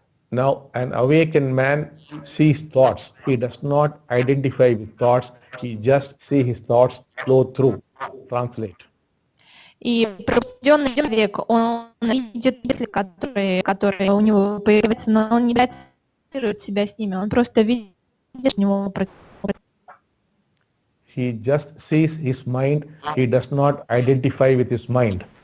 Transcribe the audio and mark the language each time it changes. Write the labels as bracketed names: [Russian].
[English] Now, an awakened man sees thoughts. He does not identify with thoughts. He just sees his thoughts flow through. Translate. [Russian] И пробужденный человек, он видит мысли, которые у него появляются, но он не идентифицирует себя с ними, он просто видит с него. [English] He just sees his mind. He does not identify with his mind.